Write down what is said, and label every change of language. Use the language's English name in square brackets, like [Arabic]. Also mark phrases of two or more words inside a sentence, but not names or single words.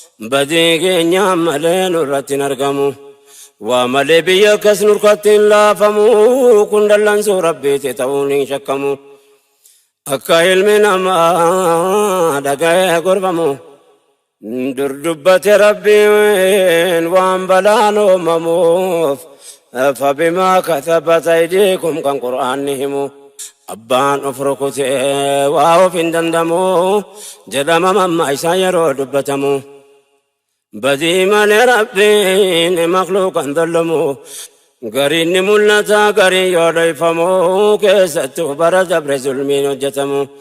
[Oromo] Badii keenya malee nurratti hin argamu. Waa malee biyya akkas nurkatti hin laafamu. Kun dallansuu Rabbiiti ta'uun hin shakkamu. Akka ilmi namaa dhaga'ee gorfamu. Dur dubbate Rabbiin waan balaan uumamuuf. [Arabic] فبما كتبت أيديكم [Oromo] kan Qur'aanni himu. Abbaan of rukutee waa of hin dandamu. Jedhama mamma isaa yeroo dubbatamu. Badii malee Rabbiin makhluuqan dallamu. Gariin ni mul'ata, gariin yoo dhoyfamu. Keessattuu bara dabre zulmiin hojjetamu.